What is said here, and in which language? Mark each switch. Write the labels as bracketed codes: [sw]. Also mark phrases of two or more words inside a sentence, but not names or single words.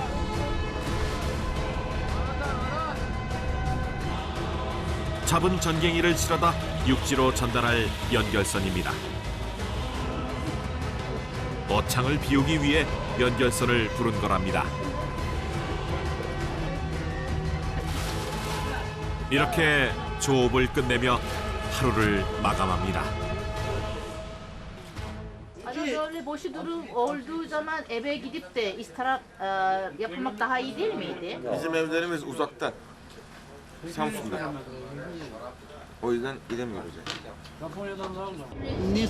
[ko] 잡은 전갱이를 실어다 육지로 전달할 연결선입니다. 어창을 비우기 위해 연결선을 부른 거랍니다. 이렇게 조업을 끝내며 하루를 마감합니다. [tr] Hani böyle boşu durum olduğu zaman eve gidip de istirahat yapmak daha iyi değil miydi? Bizim evlerimiz uzakta. Samsun'da. O yüzden gidemiyoruz yani.